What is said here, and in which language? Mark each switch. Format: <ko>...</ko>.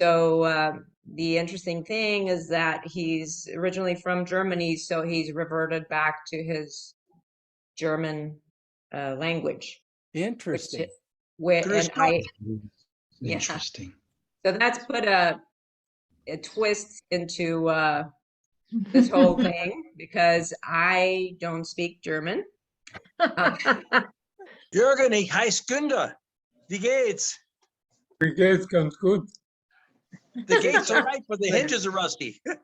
<en>So the interesting thing is that he's originally from Germany, so he's reverted back to his German language, which, Interesting. and I, yeah. Interesting. So that's put a twist into this whole thing because I don't speak German.</en> <de>Jürgen, ich heiße Günther. Wie geht's? Wie geht's? Ganz gut.</de> <en>The gates are right, but the hinges are rusty.</en>